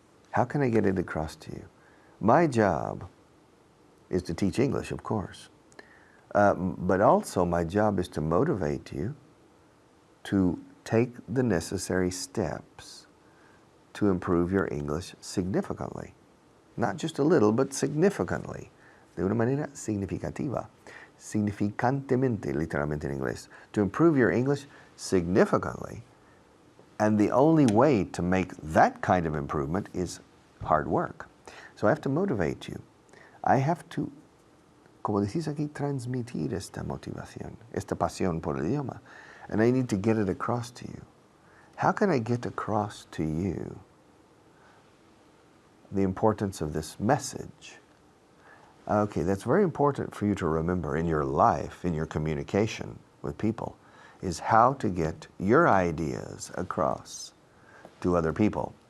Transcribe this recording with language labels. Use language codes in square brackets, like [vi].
[en] How can I get it across to you? My job is to teach English, of course. But also my job is to motivate you to take the necessary steps to improve your English significantly. Not just a little, but significantly. [es] De una manera significativa. Significantemente, literalmente en inglés. [en] To improve your English significantly. And the only way to make that kind of improvement is hard work. So I have to motivate you. [es] I have to, como decís aquí, transmitir esta motivación, esta pasión por el idioma. [en] And I need to get it across to you. How can I get across to you the importance of this message? Okay, that's very important for you to remember in your life, in your communication with people, is how to get your ideas across to other people.